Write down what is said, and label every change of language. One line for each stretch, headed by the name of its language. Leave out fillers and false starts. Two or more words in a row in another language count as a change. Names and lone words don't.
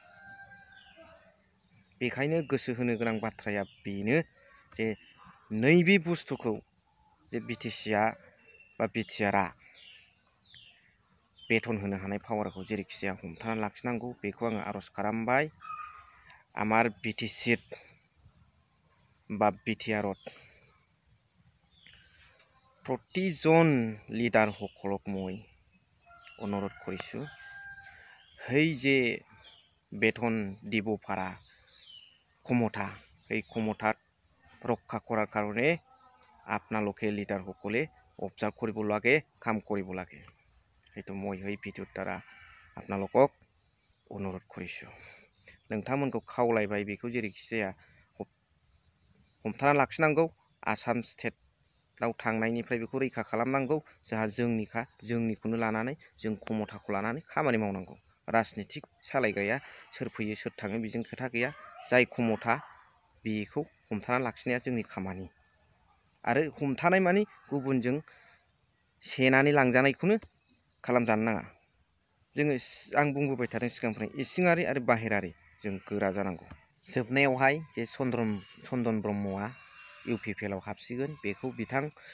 Bodo: बेखायनो गोसो होनो गोनां बाथ्राया बेनो जे नैबे बुस्थुखौ जे बिटिसिआ बा बिटिआरआ बेथन होनो हानाय पावारखौ जेरैखि जाया हमथाना लाखिनांगौ, बेखौ आङो आर'ज खालामबाय।
Assamese: आमार बिटिसित বা বিটিআরত প্ৰতিজন লিডাৰ সকলক মই অনুৰোধ কৰিছোঁ সেই যে বেতন দিব পাৰা ক্ষমতা এই ক্ষমতাত ৰক্ষা কৰাৰ কাৰণে আপোনালোকে লিডাৰ সকলে অবজাৰ্ভ কৰিব লাগে কাম কৰিব লাগে এইটো মই এই ভিডিঅ'ৰ দ্বাৰা আপোনালোকক অনুৰোধ কৰিছোঁ
Bodo: नोंथांमोनखौ खावलायबाय बेखौ जेरैखि जाया हमथाना लाखिनांगौ आसाम स्टेटआव थांनायनिफ्राय बेखौ रैखा खालामनांगौ जोंहा जोंनिखा जोंनिखौनो लानानै जों क्षमताखौ लानानै खामानि मावनांगौ राजनितिक सालायग्राया सोर फैयो सोर थाङो बेजों खोथा गैया जाय क्षमता बेखौ हमथाना लाखिनाया जोंनि खामानि आरो हमथानाय मानि गुबुनजों सेनानै लांजानायखौनो खालामजानो नाङा जोङो आं बुंबोबाय थादों सिगांनिफ्राय इसिङारि आरो बाहेरारि जों गोरा जानांगौ जोबनायावहाय जे चन्दन ब्रह्मआ इउपिपिएलआव हाबसिगोन बेखौ बिथां